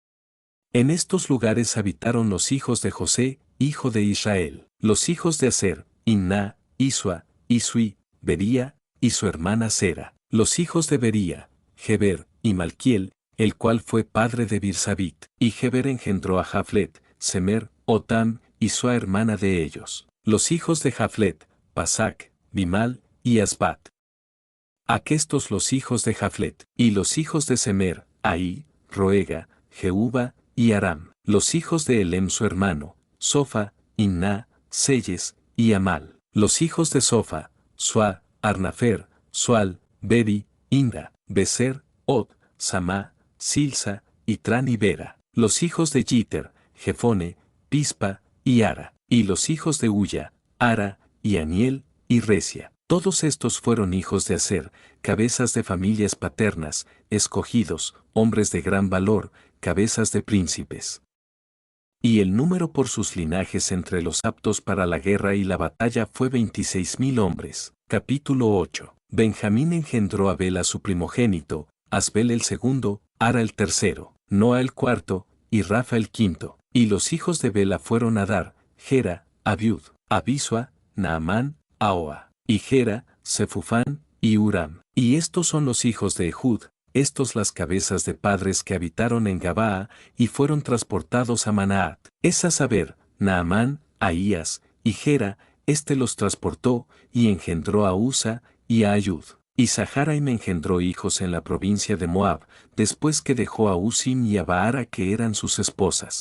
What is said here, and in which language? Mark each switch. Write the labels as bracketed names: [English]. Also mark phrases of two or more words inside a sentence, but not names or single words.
[Spanish] En estos lugares habitaron los hijos de José, hijo de Israel, los hijos de Aser, Inna, Isua, Isui, Bería, y su hermana Sera, los hijos de Bería, Geber, y Malquiel, el cual fue padre de Birsabit, y Geber engendró a Jaflet, Semer, Otam, y su hermana de ellos, los hijos de Jaflet, Pasac, Bimal, y Asbat. Aquestos los hijos de Jaflet, y los hijos de Semer, Ahí, Roega, Jehuba, y Aram, los hijos de Elem su hermano, Sofa, Inna, Selles, y Amal, los hijos de Sofa, Sua, Arnafer, Sual, Beri, Inda, Beser, Od, Samá, Silsa, y Tran y Bera, los hijos de Jiter, Jefone, Pispa, y Ara, y los hijos de Ulla, Ara, y Aniel, y Resia. Todos estos fueron hijos de Aser, cabezas de familias paternas, escogidos, hombres de gran valor, cabezas de príncipes. Y el número por sus linajes entre los aptos para la guerra y la batalla fue 26.000 hombres. Capítulo 8. Benjamín engendró a Bela su primogénito, Asbel el segundo, Ara el tercero, Noa el cuarto, y Rafa el quinto. Y los hijos de Bela fueron Adar, Gera, Abiud, Abisua, Naamán, Ahoa, y Gera, Sefufán, y Uram. Y estos son los hijos de Ehud, estos las cabezas de padres que habitaron en Gabaa, y fueron transportados a Manaat. Es a saber, Naamán, Ahías, y Gera, los transportó, y engendró a Usa, y a Ayud. Y Saharaim engendró hijos en la provincia de Moab, después que dejó a Usim y a Baara que eran sus esposas.